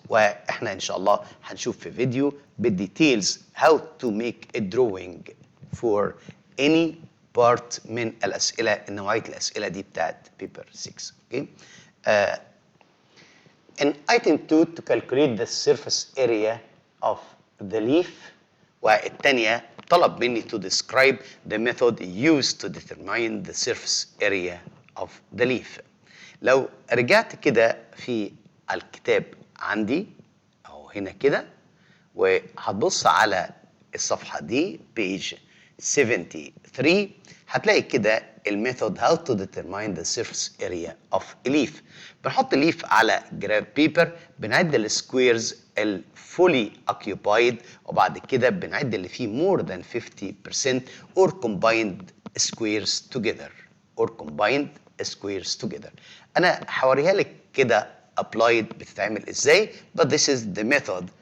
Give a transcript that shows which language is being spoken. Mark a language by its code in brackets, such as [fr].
[ar] واحنا ان شاء الله هنشوف في فيديو بالديتيلز [en] how to make a drawing for any part [ar] من الأسئلة، نوعية الأسئلة دي بتاعت paper 6. [en] Okay? In item 2 to calculate the surface area of the leaf، [ar] والتانية طلب مني [en] to describe the method used to determine the surface area of the leaf. [ar] لو رجعت كده في الكتاب عندي أو هنا كده، وهتبص على الصفحة دي page 73، هتلاقي كده الميثود [en] how to determine the surface area of a leaf. [ar] بنحط الليف على جراف بيبر، بنعد السكويرز الفولي occupied، وبعد كده بنعد اللي فيه [en] more than 50% or combined squares together. [ar] انا هوريها لك كده applied بتتعمل ازاي، [en] but this is the method.